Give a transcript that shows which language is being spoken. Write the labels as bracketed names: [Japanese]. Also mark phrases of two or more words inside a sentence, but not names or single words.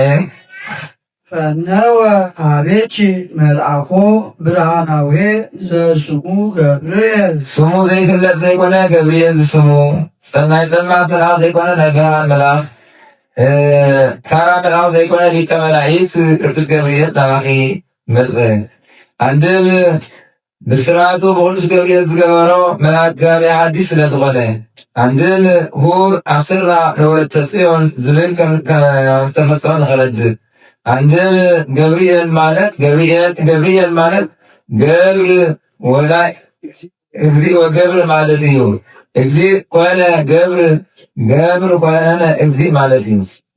[Geez] ፈነወ ሀቤኪ መልአኮ ብርሃናዊ ዘስሙ ገብርኤል [Tigrinya] ስሙ ዘይፍለጥ ዘይኮነ ገብርኤል ዝስሙ ፀናይ ፀልማት መልአክ ዘይኮነ ናይ ብርሃን መልአክ ካራ መልአክ ዘይኮነ ሊቀ መላእክት ቅዱስ ገብርኤል ናባኺ መፅእ አንድም ብስራቱ በቅዱስ ገብርኤል ዝገበሮ መልአክ ጋቢ ሐዲስ ስለዝኾነ አንድም [Geez] ሁር አስራ ለወለተ ጽዮን [Tigrinya] ዝብል ተፈጸመ ንኸረድ አንድም ገብርኤል ማለት [Geez] ገብር ወላይ እግዚእ ወገብር [Tigrinya] ማለት እዩ። [Geez] እግዚእ ኮነ ገብር ኮነ እግዚእ [Tigrinya] ማለት እዩ።